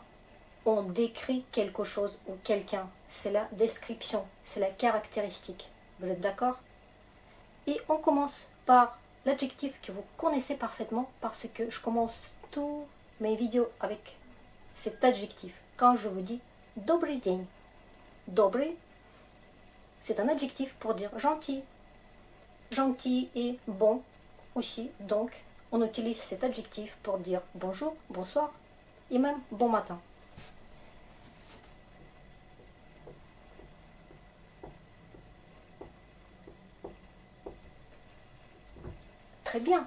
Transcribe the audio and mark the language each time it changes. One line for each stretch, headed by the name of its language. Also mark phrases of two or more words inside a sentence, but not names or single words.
French: On décrit quelque chose ou quelqu'un. C'est la description, c'est la caractéristique. Vous êtes d'accord? Et on commence par l'adjectif que vous connaissez parfaitement parce que je commence tous mes vidéos avec cet adjectif. Quand je vous dis
Russian: добрый день. Добрый,
French: c'est un adjectif pour dire gentil. Gentil et bon aussi. Donc, on utilise cet adjectif pour dire bonjour, bonsoir et même bon matin. Très bien.